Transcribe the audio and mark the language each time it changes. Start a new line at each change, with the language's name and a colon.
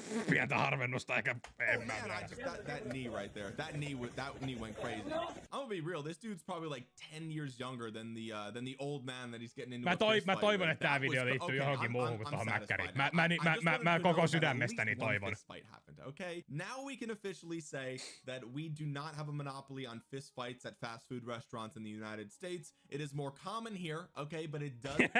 Finnish: Pientä harvennusta eikä en mä tiedä.
English: That knee right there. That knee went crazy. I'm gonna be real. This dude's probably like 10 years younger than the old man that he's getting into.
Finnish: Mä toivon, että tää video liittyy johonkin muuhun kuin tohon mäkkäriin. Mä koko sydämestäni toivon.
English: Okay, now we can officially say that we do not have a monopoly on fist fights at fast food restaurants in the United States. It is more common here, okay, but it does.